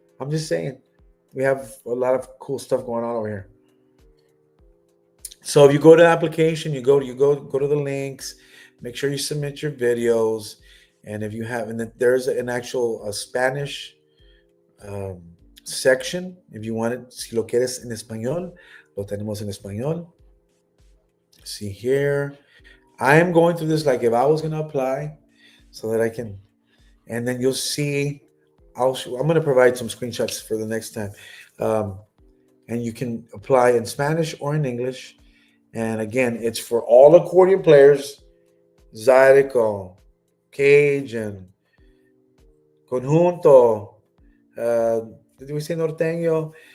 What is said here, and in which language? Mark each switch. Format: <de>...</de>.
<en>I'm just saying, we have a lot of cool stuff going on over here. So if you go to the application, go to the links. Make sure you submit your videos, and if you have, and then there's an actual Spanish um, section. If you want it,</en> <es>si lo quieres en español, lo tenemos en español.</es> <en>See here, I am going through this like if I was going to apply, so that I can, and then you'll see. I'm going to provide some screenshots for the next time, um, and you can apply in Spanish or in English. And again, it's for all accordion players, Zydeco, Cajun, Conjunto, did we say Norteño?</en>